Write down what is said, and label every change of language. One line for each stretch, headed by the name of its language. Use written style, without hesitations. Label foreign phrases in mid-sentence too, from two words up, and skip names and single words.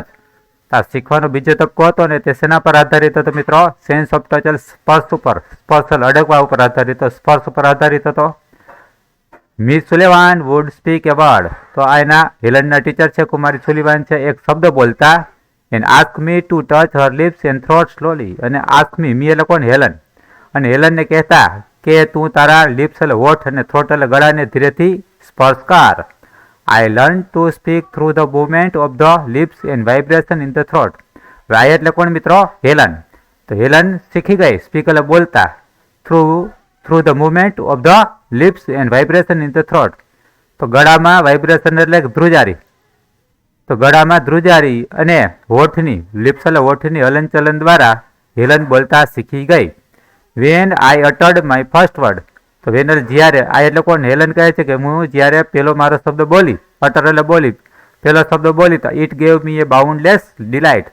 Gujarati: શીખવાનો બીજો તબક્કો હતો ને તે શેના પર આધારિત હતો મિત્રો?
English: sense of touch
Gujarati: એટલે સ્પર્શ ઉપર, સ્પર્શ અડકવા ઉપર આધારિત હતો, સ્પર્શ ઉપર આધારિત હતો.
English: Miss Sullivan would speak a word.
Gujarati: તો આ એના હેલનના ટીચર છે, કુમારી સુલિવાન છે, એક શબ્દ બોલતા.
English: And ask me to touch her lips and throat slowly. અને ask me,
Gujarati: મી એટલે કોણ? હેલન. અને હેલનને કહેતા કે તું તારા લિપ્સ એટલે હોઠ અને થ્રોટ એટલે ગળાને ધીરેથી સ્પર્શ કર.
English: I learned to speak through the movement of the lips and vibration in the throat.
Gujarati: I એટલે કોણ મિત્રો? હેલન. તો હેલન શીખી ગઈ સ્પીક એટલે બોલતા,
English: through the movement of the lips and vibration in the throat.
Gujarati: તો ગળામાં વાઇબ્રેશન એટલે ધ્રુજારી. તો ગળામાં ધ્રુજારી અને હોઠની લિપ્સ એટલે હોઠની હલનચલન દ્વારા હેલન બોલતા શીખી ગઈ.
English: When I uttered my first word.
Gujarati: તો વેન જ્યારે, આ એટલે કોણ? હેલન કહે છે કે હું જ્યારે પેલો મારો શબ્દ બોલી, અટર એટલે બોલી, પેલો શબ્દ બોલી, તો
English: it gave me a boundless delight.